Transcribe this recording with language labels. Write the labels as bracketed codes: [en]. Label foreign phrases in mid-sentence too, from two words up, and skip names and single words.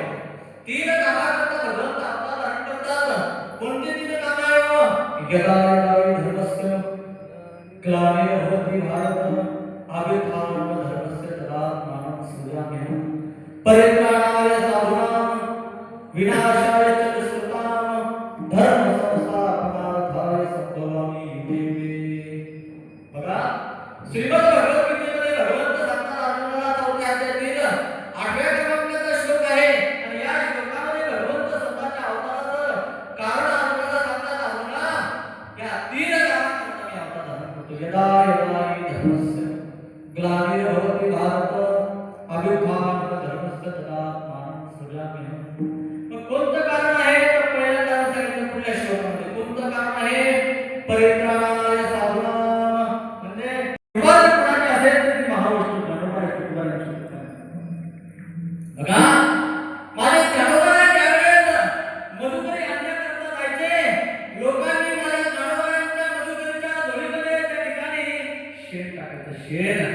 [mr] तीन कामाकरता भगवंत आपला धारण करतात. कोणती तीन कामं आहे हो? [sa] यदा यदा धर्मस्य ग्लानिर्भवति भारत अभ्युत्थानं धर्मस्य तदात्मानं सृजाम्यहम् परित्राणाय साधूनां विनाशाय च दुष्कृतां धर्म संस्थापनार्थाय संभवामि युगे. [mr] बघा श्रीमद भगवद्गीतेमध्ये भगवंत सांगतात अर्जुनाला चौथ्या अध्यायातील 8व्या क्रमांकाचा श्लोक आहे. आणि या श्लोकामध्ये भगवंत स्वतःच्या अवताराचं कारण अर्जुनाला सांगतात. अर्जुना या तीन कारणांकरता मी अवतार धारण करतो. [sa] यदा यदा हि धर्मस्य ग्लानिर्भवति भारत अभ्युत्थानं धर्मस्य तदात्मानं सृजाम्यहम्. [mr] मग कोणतं कारण आहे? तर पहिलं कारण सांगितलं पुढल्या श्लोकामध्ये. कोणतं कारण आहे? [sa] परित्राणाय साधूनां [mr] बघा माझ्या ज्ञानोबाच्या वेळेस मधुकरी आणण्याकरता जायचे. लोकांनी माझ्या ज्ञानोबाच्या मधुकरीच्या झोळीमध्ये त्या ठिकाणी शेण टाकायचं शेण.